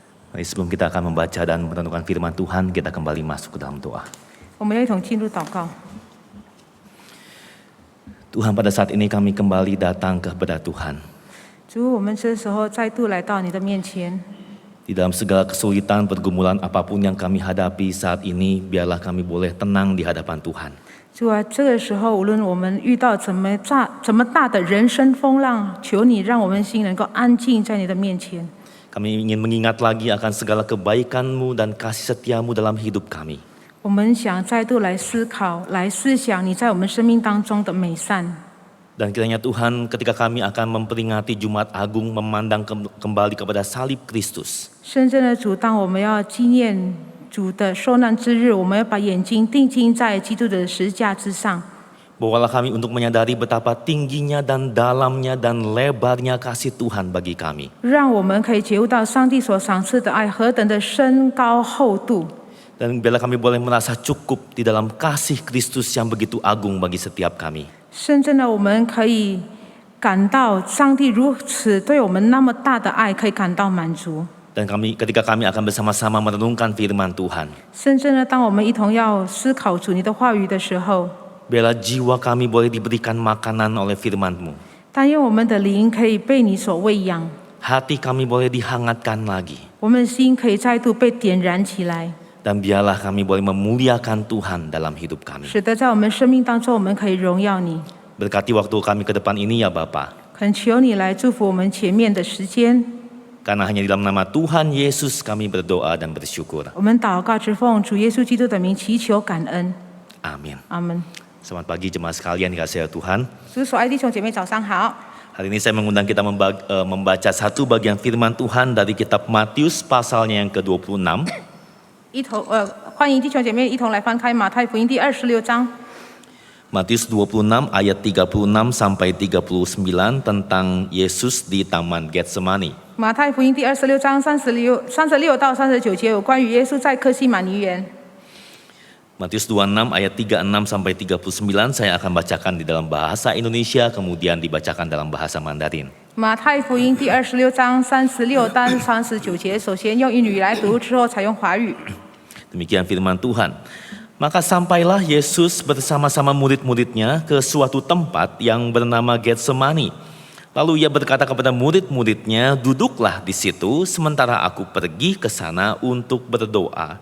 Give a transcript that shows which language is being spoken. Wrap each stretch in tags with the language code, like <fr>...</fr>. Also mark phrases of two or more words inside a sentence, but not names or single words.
<id>Mari sebelum kita akan membaca dan merenungkan firman Tuhan, kita kembali masuk ke dalam doa.</id> <zh>我们要一同进入祷告。</zh> <id>Tuhan, pada saat ini kami kembali datang kepada Tuhan.</id> <zh>主，我们这时候再度来到你的面前，</zh> <id>Di dalam segala kesulitan, pergumulan apapun yang kami hadapi saat ini, biarlah kami boleh tenang di hadapan Tuhan.</id> <zh>主啊，这个时候无论我们遇到怎么大的人生风浪，求你让我们心能够安静在你的面前。</zh> <id>Kami ingin mengingat lagi akan segala kebaikan-Mu dan kasih setia-Mu dalam hidup kami.</id> <zh>我们想再度来思考、来思想你在我们生命当中的美善。</zh> <id>Dan kiranya Tuhan, ketika kami akan memperingati Jumat Agung, memandang kembali kepada salib Kristus.</id> <zh>深深的主，当我们要纪念主的受难之日，我们要把眼睛定睛在基督的十字架之上。</zh> <id>Bawalah kami untuk menyadari betapa tingginya dan dalamnya dan lebarnya kasih Tuhan bagi kami.</id> <zh>让我们可以觉悟到上帝所赏赐的爱何等的深高厚度。</zh> <id>Dan biarlah kami boleh merasa cukup di dalam kasih Kristus yang begitu agung bagi setiap kami.</id> <zh>深深的，我们可以感到上帝如此对我们那么大的爱，可以感到满足。</zh> <id>Dan ketika kami akan bersama-sama merenungkan firman Tuhan,</id> <zh>深深的，当我们一同要思考主你的话语的时候，</zh> <id>biarlah jiwa kami boleh diberikan makanan oleh firman-Mu.</id> <zh>但愿我们的灵可以被你所喂养，</zh> <id>Hati kami boleh dihangatkan lagi.</id> <zh>我们的心可以再度被点燃起来，</zh> <id>Dan biarlah kami boleh memuliakan Tuhan dalam hidup kami.</id> <zh>使得在我们生命当中，我们可以荣耀你。</zh> <id>Berkati waktu kami ke depan ini ya Bapa.</id> <zh>恳求你来祝福我们前面的时间。</zh> <id>Karena hanya di dalam nama Tuhan Yesus kami berdoa dan bersyukur.</id> <zh>我们祷告之奉主耶稣基督的名祈求感恩，</zh> <id>Amin.</id> <zh>阿门。</zh> <id>Selamat pagi jemaat sekalian dikasihi Tuhan.</id> <zh>主所爱弟兄姐妹早上好。</zh> <id>Hari ini saya mengundang kita membaca satu bagian firman Tuhan dari kitab Matius pasalnya yang ke-26.</id> <zh>欢迎弟兄姐妹一同来翻开马太福音第26章。</zh> <id>Matius 26 ayat 36 sampai 39 tentang Yesus di Taman Getsemani.</id> <zh>马太福音第26章36到39节有关于耶稣在客西马尼园。</zh> <id>Matius 26 ayat 36 sampai 39 saya akan bacakan di dalam bahasa Indonesia kemudian dibacakan dalam bahasa Mandarin.</id> <zh>马太福音第26章36到39节，首先用英语来读，之后采用华语。</zh> <id>Demikian firman Tuhan. Maka sampailah Yesus bersama-sama murid-muridnya ke suatu tempat yang bernama Getsemani. Lalu ia berkata kepada murid-muridnya, duduklah di situ sementara aku pergi ke sana untuk berdoa.</id>